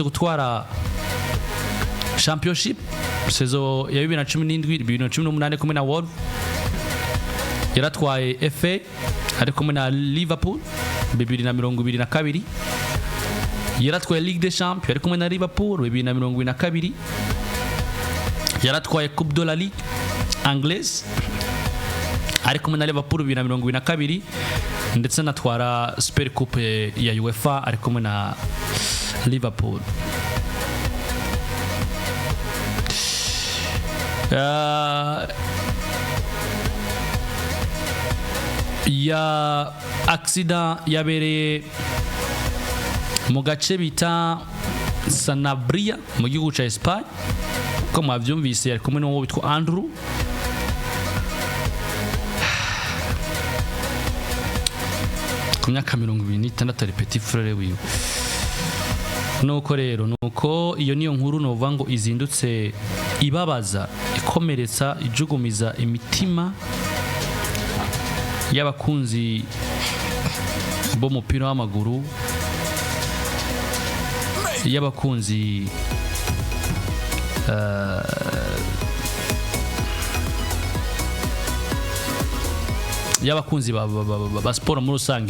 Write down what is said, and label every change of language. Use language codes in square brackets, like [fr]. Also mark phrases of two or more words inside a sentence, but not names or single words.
[rn] gutwara championship saison ya 2017-2018 kumwe na Wolves, yaratwaye FA ari kumwe na Liverpool 2022, yaratwaye Ligue des Champions ari kumwe na Liverpool 2022, yaratwaye Coupe de la Ligue anglaise ari kumwe na Liverpool 2022, ndetse anatwara Super Coupe ya UEFA ari kumwe na Liverpool. Ya accident yabereye mu gace bita Sanabria mu gihugu ca Espagne, ko mwavyumvise ari kumwe n'uwo witwa Andrew. Ku myaka 26 ari [fr] petit frère [rn] wiwe. Nuko rero nuko iyo niyo nkuru novuga ngo izindutse ibabaza, ikomeretsa, ijugumiza imitima y'abakunzi bo mupira w'amaguru, y'abakunzi y'abakunzi ba sport muri rusange.